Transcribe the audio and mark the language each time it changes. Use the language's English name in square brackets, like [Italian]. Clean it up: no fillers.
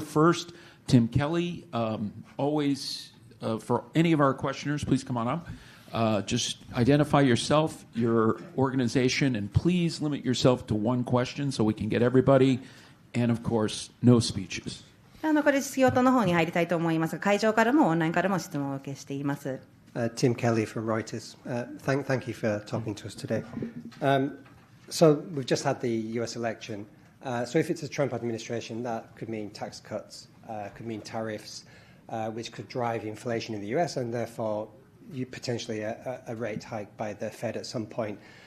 [English] First, Tim Kelly. Always, for any of our questioners, please come on up. Just identify yourself, your organization, and please limit yourself to one question so we can get everybody. And of course, no speeches. [Japanese] これ仕事の方に入りたいと思いますが、会場からもオンラインからも質問を受けしています。 [English] Tim Kelly from Reuters. Thank you for talking to us today. So we've just had the US election. So if it's a Trump administration, that could mean tax cuts, could mean tariffs, which could drive inflation in the US and therefore potentially a rate hike by the Fed at some point.